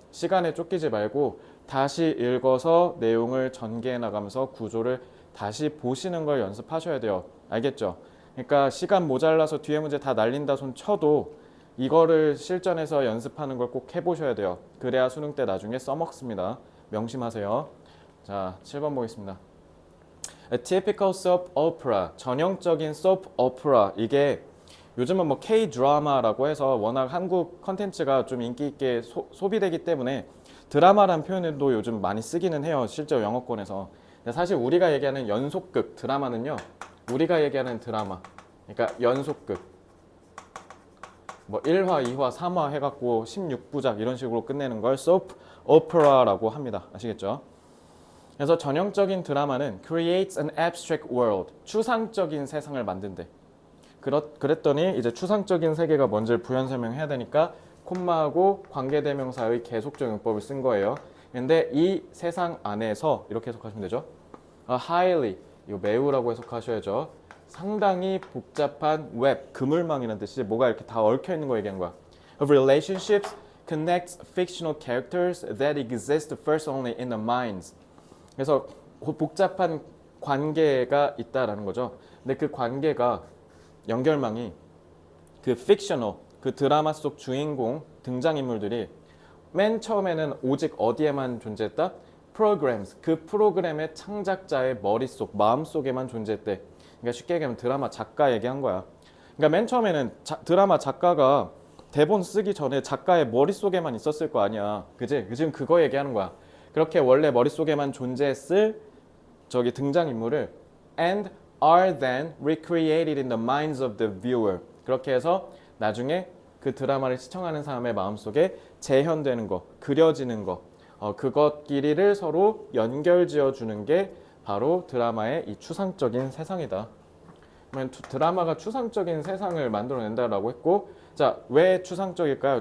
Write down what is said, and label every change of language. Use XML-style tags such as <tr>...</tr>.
<ko>시간에 쫓기지 말고 다시 읽어서 내용을 전개해 나가면서 구조를 다시 보시는 걸 연습하셔야 돼요. 알겠죠? 그러니까 시간 모자라서 뒤에 문제 다 날린다 손 쳐도 이거를 실전에서 연습하는 걸 꼭 해보셔야 돼요. 그래야 수능 때 나중에 써먹습니다. 명심하세요. 자, 7번 보겠습니다.</ko> <en>A typical soap opera, 전형적인 soap opera.</en> <ko>이게 요즘은 뭐 K-드라마라고 해서 워낙 한국 컨텐츠가 좀 인기 있게 소비되기 때문에 드라마라는 표현도 요즘 많이 쓰기는 해요. 실제 영어권에서. 근데 사실 우리가 얘기하는 연속극 드라마는요. 우리가 얘기하는 드라마. 그러니까 연속극. 뭐 1화, 2화, 3화 해갖고 16부작 이런 식으로 끝내는 걸 soap opera라고 합니다. 아시겠죠? 그래서 전형적인 드라마는</ko> <en>creates an abstract world,</en> <ko>추상적인 세상을 만든대. 그랬더니 이제 추상적인 세계가 뭔지를 부연 설명해야 되니까 콤마하고 관계대명사의 계속적 용법을 쓴 거예요. 근데 이 세상 안에서 이렇게 해석하시면 되죠. highly, 이 매우라고 해석하셔야죠. 상당히 복잡한 웹, 그물망이라는 뜻이지. 뭐가 이렇게 다 얽혀 있는 거 얘기한 거야.</ko> <en>Of relationships connects fictional characters that exist first only in the minds.</en> <ko>그래서 복잡한 관계가 있다라는 거죠. 근데 그 관계가 연결망이 그 fictional, 그 드라마 속 주인공 등장인물들이 맨 처음에는 오직 어디에만 존재했다? programs, 그 프로그램의 창작자의 머릿속, 마음속에만 존재했대. 그러니까 쉽게 얘기하면 드라마 작가 얘기한 거야. 그러니까 맨 처음에는 드라마 작가가 대본 쓰기 전에 작가의 머릿속에만 있었을 거 아니야. 그지? 지금 그거 얘기하는 거야. 그렇게 원래 머릿속에만 존재했을 저기 등장인물을</ko> <en>and are then recreated in the minds of the viewer.</en> <ko>그렇게 해서 나중에 그 드라마를 시청하는 사람의 마음속에 재현되는 거, 그려지는 거, 그것끼리를 서로 연결지어 주는 게 바로 드라마의 이 추상적인 세상이다. 드라마가 추상적인 세상을 만들어낸다라고 했고, 자, 왜 추상적일까요?</ko>